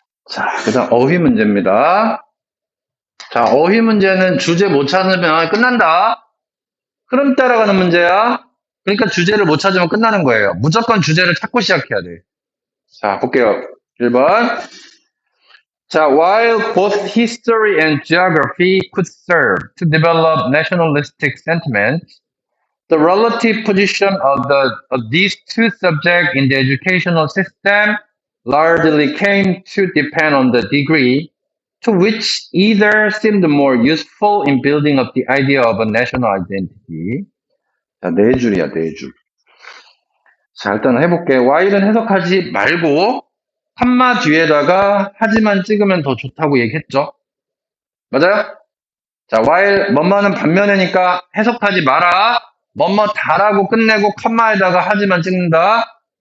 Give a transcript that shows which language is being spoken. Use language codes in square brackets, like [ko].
[ko] 자, 그 다음 어휘 문제입니다. 자, 어휘 문제는 주제 못 찾으면 끝난다. 흐름 따라가는 문제야. 그러니까 주제를 못 찾으면 끝나는 거예요. 무조건 주제를 찾고 시작해야 돼. 자, 볼게요. 1번. [en] 자, while both history and geography could serve to develop nationalistic sentiment, the relative position of these two subjects in the educational system largely came to depend on the degree to which either seemed more useful in building up the idea of a national identity. [ko] 자, 네 줄이야, 네 줄. 자, 일단 해볼게. while은 해석하지 말고 컴마 뒤에다가 하지만 찍으면 더 좋다고 얘기했죠. 맞아요? 자, while 뭐뭐는 반면이니까 해석하지 마라. 뭐뭐 다라고 끝내고 컴마에다가 하지만 찍는다.